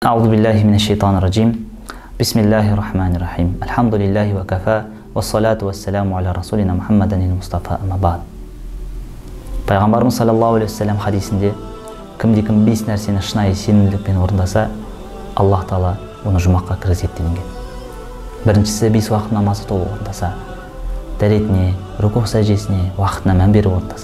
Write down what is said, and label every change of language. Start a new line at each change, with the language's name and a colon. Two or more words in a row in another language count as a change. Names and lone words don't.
Arabic: أعوذ بالله من الشيطان الرجيم بسم الله الرحمن الرحيم الحمد لله وكفى والصلاة والسلام على رسولنا محمد المصطفى أما بعد.
Kazakh: Пайғамбарымыз
Arabic: صلى الله عليه وسلم
Kazakh: хадисінде кімде-кім 5 нәрсені шынайы сенімділікпен орындаса, Аллах Тағала оны жұмаққа кіргізеді делінген. Біріншісі 5 уақыт намазды толық орындаса, дәретіне, рүку сәждесіне уақытына мән беріп орындаса.